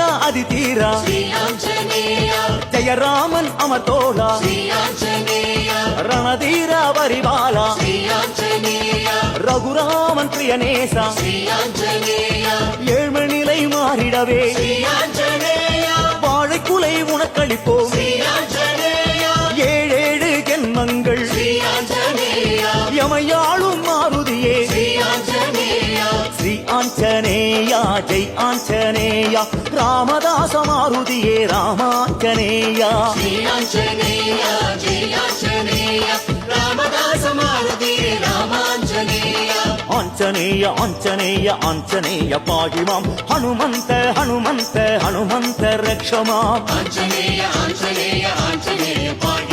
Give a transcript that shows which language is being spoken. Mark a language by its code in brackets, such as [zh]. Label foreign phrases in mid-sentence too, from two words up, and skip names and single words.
[ta] வியாதி தீரா [te] శ్రీ ఆంజనేయ [ta] ஜெயராமன் அமர்தோளா [te] శ్రీ ఆంజనేయ [ta] ரணதீரா வரிவாலா [te] శ్రీ ఆంజనేయ [ta] ரகுராமன் பிரியநேசா [te] శ్రీ ఆంజనేయ [ta] ஏழ்மநிலை மாறிடவே [te] శ్రీ ఆంజనేయ [ta] வாழைக்குலை உனக்களிப்போம் [te] శ్రీ ఆంజనేయ [ta] ஏழேழு ஜென்மங்கள் [te] శ్రీ ఆంజనేయ [ta] யமையாளும் மாருதியே [te] శ్రీ ఆంజనేయ [ta] ஸ்ரீ ஆஞ்சநேயா ஜெய் ஆஞ்சநேயா ராமதாச மாருதியே ராமாஞ்சநேயா [te] శ్రీ ఆంజనేయ జయ ఆంజనేయ రామదాస మారుతి రామాంజనేయ [ta] ஆஞ்சநேய ஆஞ்சநேய ஆஞ்சநேய பாகிமாம் ஹனுமந்த ஹனுமந்த ஹனுமந்த ரக்ஷமாம் [te] ఆంజనేయ ఆంజనేయ ఆంజనేయ